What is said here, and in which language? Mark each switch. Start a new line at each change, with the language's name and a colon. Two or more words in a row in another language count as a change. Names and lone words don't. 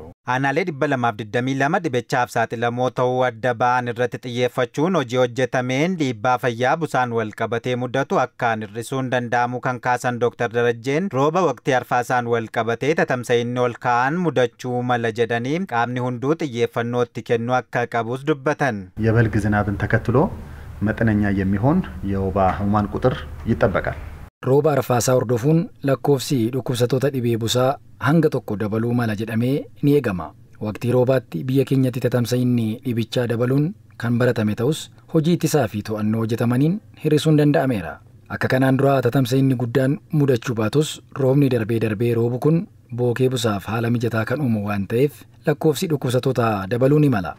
Oromo: Aanaalee 222 dhibichaaf saaxilamoo ta'uu adda ba'an irratti xiyyeeffachuun hojii hojjetameen dhiibbaa fayyaa busaan wal qabatee mudatu akkaan hir'isuun danda'amu kan kaasan Dr. Darajjeen rooba waqtii arfaasaan wal qabatee tatamsa'inni ol ka'an mudachuu mala jedhanii qaamni hunduu xiyyeeffannoo itti kennuu akka qabus dubbatan.
Amharic: የበልግ ዝናብን ተከትሎ መጠነኛ የሚሆን የወባ ህሙማን ቁጥር ይጠበቃል።
Oromo: Rooba arfaasaa hordofuun lakkoofsi dhukkubsattoota dhibee busaa hanga tokko dabaluu mala jedhamee ni eegama. Waqtii roobaatti biyya keenyatti tatamsa'inni dhibichaa dabaluun kan baratame ta'us hojii ittisaa fi to'annoo hojjetamaniin hir'isuun danda'ameera. Akka kanaan dura tatamsa'inni guddaan mudachuu baatus roobni darbee roobu kun bookee busaaf haala mijataa kan uumu waan ta'eef lakkoofsi dhukkubsattoota dabaluu ni mala.